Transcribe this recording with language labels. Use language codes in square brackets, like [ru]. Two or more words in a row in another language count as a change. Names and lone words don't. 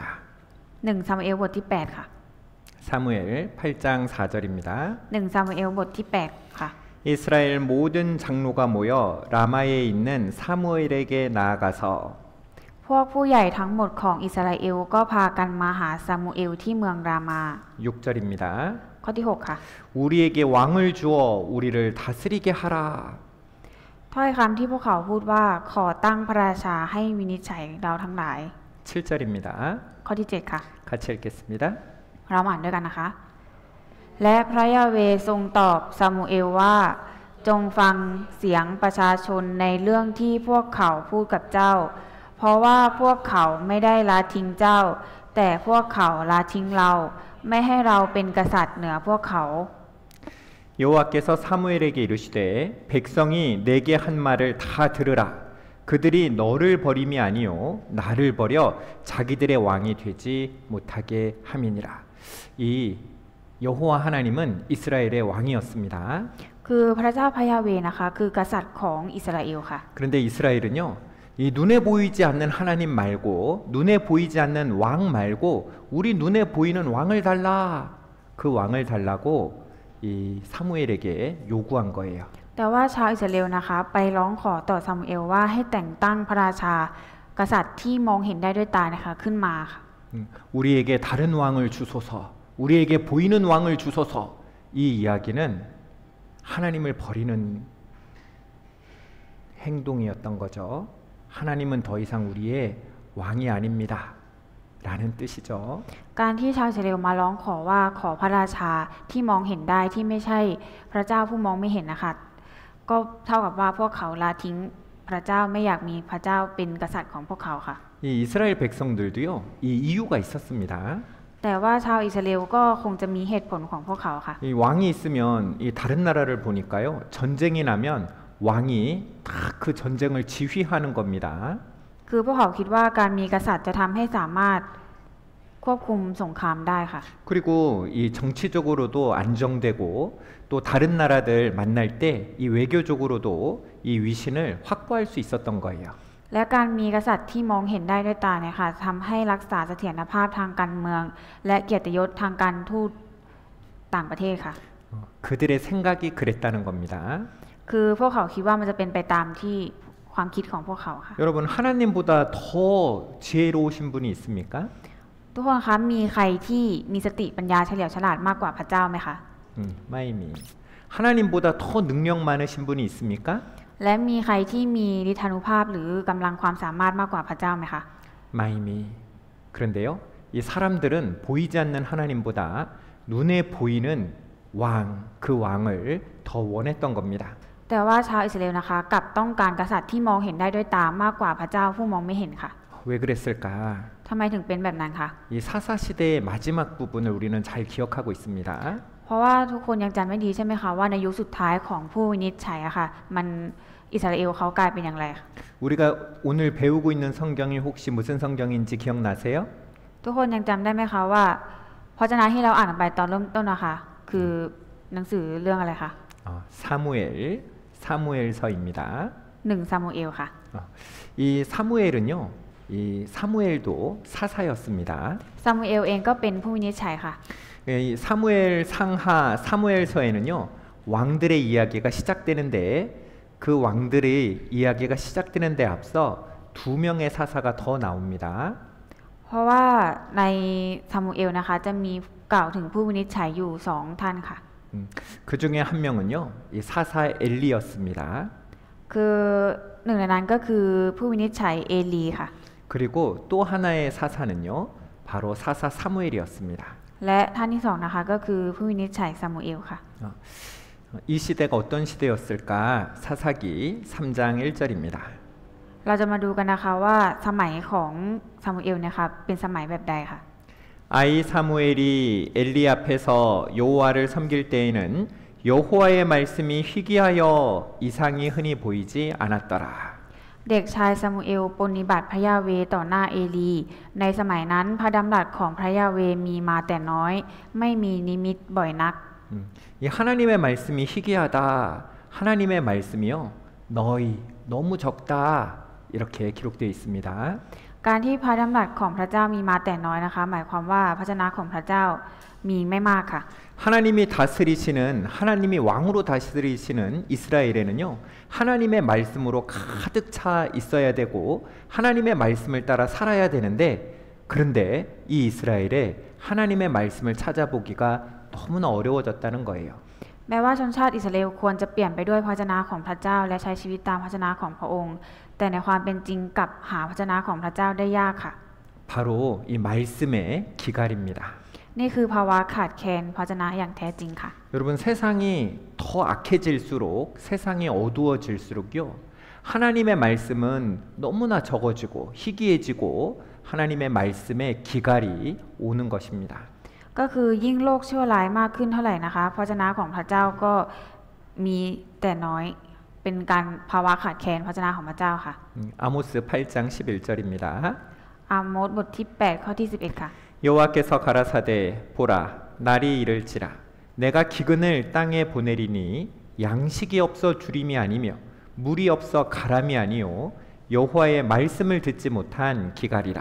[th] 1 ซามูเอลบทที่8ค่ะ [ko] 사무엘 8장 4절입니다. [th] 1 ซามูเอลบทที่8ค่ะ [ko] 이스라엘 모든 장로가 모여 라마에 있는 사무엘에게 나아가서 [th] พวกผู้ใหญ่ทั้งหมดของอิสราเอลก็พากันมาหาซามูเอลที่เมืองรามา [ko] 6절입니다. [th] ข้อที่6ค่ะ [ko] 우리에게 왕을 주어 우리를 다스리게 하라. [th] ถ้อยคำที่พวกเขาพูดว่าขอตั้งพระราชาให้วินิจฉัยเราทั้งหลาย [ko] 7절입니다. ข้อที่7ค่ะ 같이 읽겠습니다. [th] เราอ่านด้วยกันนะคะ และพระยาเวห์ทรงตอบซามูเอลว่าจงฟังเสียงประชาชนในเรื่องที่พวกเขาพูดกับเจ้า เพราะว่าพวกเขาไม่ได้ละทิ้งเจ้า แต่พวกเขาละทิ้งเราไม่ให้เราเป็นกษัตริย์เหนือพวกเขา [ko] 여호와께서 사무엘에게 이르시되 백성이 내게 한 말을 다 들으라. 그들이 너를 버림이 아니요 나를 버려 자기들의 왕이 되지 못하게 함이니라. 이 여호와 하나님은 이스라엘의 왕이었습니다. [th] คือพระเจ้าพระยาเวห์นะคะคือกษัตริย์ของอิสราเอลค่ะ [ko] 그런데 이스라엘은요. 이 눈에 보이지 않는 하나님 말고 눈에 보이지 않는 왕 말고 우리 눈에 보이는 왕을 달라. 그 왕을 달라고 이 사무엘에게 요구한 거예요. [th] แต่ว่าชาวอิสราเอลนะคะไปร้องขอต่อซามูเอลว่าให้แต่งตั้งพระราชากษัตริย์ที่มองเห็นได้ด้วยตานะคะขึ้นมาค่ะ [ko] 우리에게 다른 왕을 주소서. 우리에게 보이는 왕을 주소서. 이 이야기는 하나님을 버리는 행동이었던 거죠. 하나님은 더 이상 우리의 왕이 아닙니다. 라는 뜻이죠. [th] การที่ชาวอิสราเอลมาร้องขอว่าขอพระราชาที่มองเห็นได้ที่ไม่ใช่พระเจ้าผู้มองไม่เห็นนะคะก็เท่ากับว่าพวกเขาละทิ้งพระเจ้าไม่อยากมีพระเจ้าเป็นกษัตริย์ของพวกเขาค่ะ [ko] 이 이스라엘 백성들도요. 이 이유가 있었습니다. [th] แต่ว่าชาวอิสราเอลก็คงจะมีเหตุผลของพวกเขาค่ะ [ko] 이 왕이 있으면 이 다른 나라를 보니까요. 전쟁이 나면 왕이 다 그 전쟁을 지휘하는 겁니다. [th] คือพวกเขาคิดว่าการมีกษัตริย์จะทำให้สามารถควบคุมสงครามได้ค่ะ [ko] 그리고 이 정치적으로도 안정되고 또 다른 나라들 만날 때 이 외교적으로도 이 위신을 확보할 수 있었던 거예요. [th] และการมีกษัตริย์ที่มองเห็นได้ด้วยตาเนี่ยค่ะทำให้รักษาเสถียรภาพทางการเมือง และเกียรติยศทางการทูตต่างประเทศค่ะ [ko] 그들의 생각이 그랬다는 겁니다. [th] คือพวกเขาคิดว่ามันจะเป็นไปตามที่ความคิดของพวกเขาค่ะ [ko] 여러분 하나님보다 더 지혜로우신 분이 있습니까? [th] ทุกคนคะมีใครที่มีสติปัญญาเฉลียวฉลาดมากกว่าพระเจ้าไหมคะ ไม่มี. [ko] 하나님보다 더 능력 많으신 분이 있습니까? [th] และมีใครที่มีฤทธานุภาพหรือกำลังความสามารถมากกว่าพระเจ้าไหมคะ ไม่มี. [ko] 그런데요. 이 사람들은 보이지 않는 하나님보다 눈에 보이는 왕, 그 왕을 더 원했던 겁니다. [th] แต่ว่าชาวอิสราเอลนะคะกลับต้องการกษัตริย์ที่มองเห็นได้ด้วยตามากกว่าพระเจ้าผู้มองไม่เห็นค่ะ [ko] 왜 그랬을까? [th] ทำไมถึงเป็นแบบนั้นคะ [ko] 이 사사 시대의 마지막 부분을 우리는 잘 기억하고 있습니다. [th] เพราะว่าทุกคนยังจำไม่ดีใช่ไหมคะว่าในยุคสุดท้ายของผู้วินิจฉัยอะค่ะมันอิสราเอลเขากลายเป็นอย่างไรคะ [ko] 우리가 오늘 배우고 있는 성경이 혹시 무슨 성경인지 기억나세요? [th] ทุกคนยังจำได้ไหมคะว่าพระเจ้าที่เราอ่านไปตอนเริ่มต้นนะคะคือหนังสือเรื่องอะไรคะ [ko] 사무엘서입니다. [th] 1 ซามูเอลค่ะ [ko] 이 사무엘은요, 이 사무엘도 사사였습니다. [th] ซามูเอลเองก็เป็นผู้วินิจฉัยค่ะ [ko] 이 사무엘 상하 사무엘서에는요, 왕들의 이야기가 시작되는데 그 왕들의 이야기가 시작되는데 앞서 두 명의 사사가 더 나옵니다. [th] เพราะว่าในซามูเอลนะคะจะมีกล่าวถึงผู้วินิจฉัยอยู่2ท่านค่ะ [ko] 그 중에 한 명은요, 이 사사 엘리였습니다. [th] คือหนึ่งในนั้นก็คือผู้วินิจฉัยเอลีค่ะ [ko] 그리고 또 하나의 사사는요, 바로 사사 사무엘이었습니다. [th] และท่านที่สองนะคะก็คือผู้วินิจฉัยซามูเอลค่ะ [ko] 이 시대가 어떤 시대였을까? 사사기 3장 1절입니다. [th] เราจะมาดูกันนะคะว่าสมัยของซามูเอลเนี่ยค่ะเป็นสมัยแบบใดค่ะ [ko] 아이 사무엘이 엘리 앞에서 여호와를 섬길 때에는 여호와의 말씀이 희귀하여 이상이 흔히 보이지 않았더라. [th] เด็กชายซามูเอลปฏิบัติพระยาเวต่อหน้าเอลีในสมัยนั้นพระดำรัสของพระยาเวมีมาแต่น้อยไม่มีนิมิตบ่อยนัก [ko] 이 하나님의 말씀이 희귀하다. 하나님의 말씀이요. 너희 너무 적다. 이렇게 기록되어 있습니다. [th] การที่พระดำรัสของพระเจ้ามีมาแต่น้อยนะคะหมายความว่าพระชนะของพระเจ้ามีไม่มากค่ะ [ko] 하나님이 다스리시는 하나님이 왕으로 다스리시는 이스라엘에는요. 하나님의 말씀으로 가득 차 있어야 되고 하나님의 말씀을 따라 살아야 되는데 그런데 이 이스라엘에 하나님의 말씀을 찾아보기가 너무나 어려워졌다는 거예요. [th] แม้ว่าชนชาติอิสราเอลควรจะเปลี่ยนไปด้วยพระชนะของพระเจ้าและใช้ชีวิตตามพระชนะของพระองค์แต่ในความเป็นจริงกลับหาพระชนะของพระเจ้าได้ยากค่ะ [ko] 바로 이 말씀의 기갈입니다. [th] นี่คือภาวะขาดแคลนพระชนะอย่างแท้จริงค่ะ [ko] 여러분 세상이 더 악해질수록 세상이 어두워질수록요. 하나님의 말씀은 너무나 적어지고 희귀해지고 하나님의 말씀의 기갈이 오는 것입니다. [th] ก็คือยิ่งโลกชั่วร้ายมากขึ้นเท่าไหร่นะคะพระชนะของพระเจ้าก็มีแต่น้อยเป็นการภาวะขาดแคลนพระชนะของพระเจ้าค่ะ [ko] 아모스 8장 11절입니다. [th] อาโมสบทที่8ข้อที่11ค่ะ [ko] 여호와께서 가라사대 보라 날이 이를지라 내가 기근을 땅에 보내리니 양식이 없어 주림이 아니며 물이 없어 가람이 아니요 여호와의 말씀을 듣지 못한 기갈이라.